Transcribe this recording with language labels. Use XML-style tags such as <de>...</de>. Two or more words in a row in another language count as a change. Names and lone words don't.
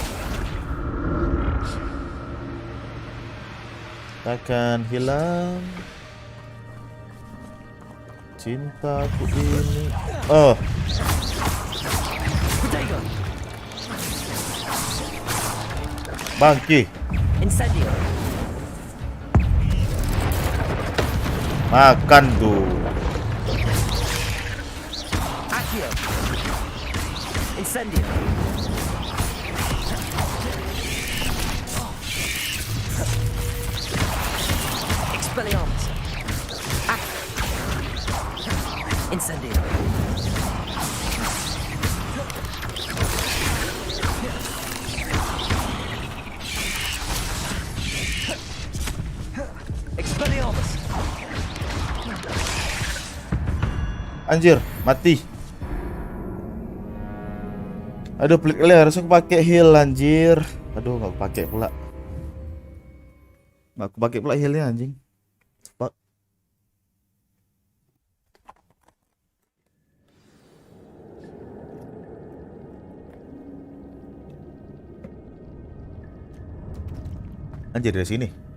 <id>Takkan hilang cintaku ini. Oh. Bangki. Incendio. Makan tuh. Accio. Incendio. Expelliarmus. Incendio. Expelliarmus. Anjir, mati. Aduh, pelit kali, harusnya aku pakai heal anjir. Aduh, nggak pakai pula. Nggak aku pakai pula healnya anjing. Fuck. Anjir, dari sini.</id>